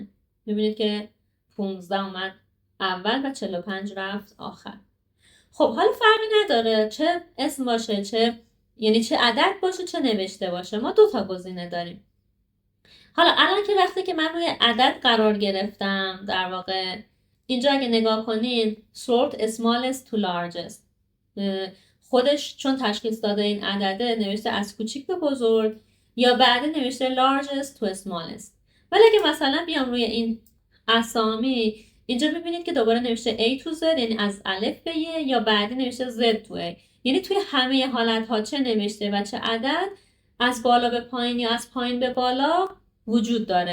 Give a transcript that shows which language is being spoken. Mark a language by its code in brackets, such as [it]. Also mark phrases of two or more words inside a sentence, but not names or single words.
[fa] میبینید که 15 اومد اول و 45 رفت آخر. خب حالا فرقی نداره چه اسم باشه یعنی چه عدد باشه چه نوشته باشه، ما 2 تا گزینه داریم. حالا الان که وقتی که من روی عدد قرار گرفتم در واقع اینجا اگه نگاه کنین [en] sort smallest to largest [fa] خودش چون تشخیص داده این عدده نوشته از کوچیک به بزرگ یا بعد نوشته [en] largest to smallest. [fa] ولی اگه مثلا بیام روی این اسامی اینجا ببینید که دوباره نوشته [en] A to Z [fa] یعنی از الف به ی یا بعدی نوشته [en] Z to A، [fa] یعنی توی همه حالت ها چه نوشته و چه عدد از بالا به پایین یا از پایین به بالا وجود داره.